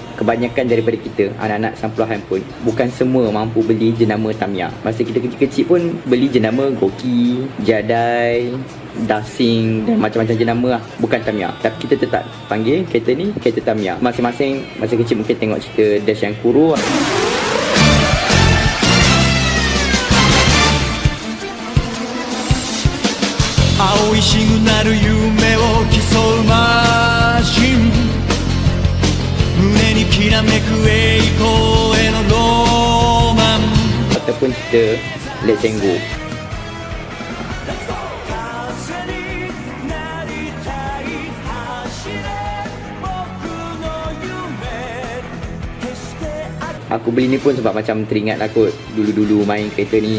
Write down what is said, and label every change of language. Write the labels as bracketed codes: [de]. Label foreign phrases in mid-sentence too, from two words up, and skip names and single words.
[ms] Kebanyakan daripada kita, anak-anak 90-an pun, bukan semua mampu beli jenama Tamiya. Masa kita kecil-kecil pun beli jenama Gokey, Jadai, Dasing dan macam-macam jenama lah, bukan Tamiya. Tapi kita tetap panggil kereta ni kereta Tamiya. Masing-masing masa kecil mungkin tengok cerita Dash yang Kuro. [ja] 青いシグナル夢を競うマシン胸にきらめく栄光へのロマン [ms] Ataupun cerita Let's Go. Aku beli ni pun sebab macam teringat aku dulu-dulu main kereta ni.